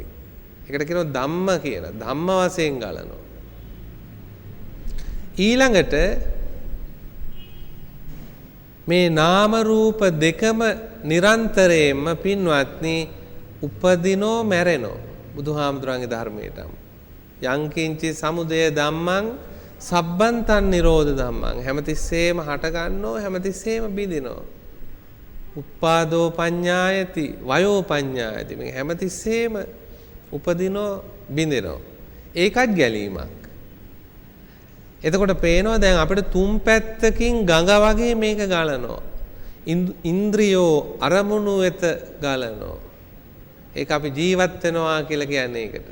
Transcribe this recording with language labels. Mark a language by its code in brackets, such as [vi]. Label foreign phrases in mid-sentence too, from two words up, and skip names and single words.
[si] ඒකට කියනවා ධම්ම කියලා. ධම්ම වශයෙන් ගලනවා. ඊළඟට මේ නාම රූප දෙකම නිරන්තරයෙන්ම පින්වත්නි උපදිනෝ මැරෙනෝ බුදුහාමුදුරන්ගේ ධර්මයට. [pi] යංකින්චි සමුදය ධම්මං සබ්බන්තං නිරෝධ ධම්මං. [si] හැමතිස්සෙම හට ගන්නෝ හැමතිස්සෙම බිඳිනෝ. [pi] උප්පාදෝ පඤ්ඤායති වයෝ පඤ්ඤායති. [si] මේ හැමතිස්සෙම උපදිනෝ බිඳිනෝ. ඒකත් ගැලීමක්. එතකොට පේනවා දැන් අපිට තුන් පැත්තකින් ගඟ වගේ මේක ගලනවා. ඉන්ද්‍රියෝ අරමුණු වෙත ගලනවා. ඒක අපි ජීවත් වෙනවා කියලා කියන්නේ ඒකට.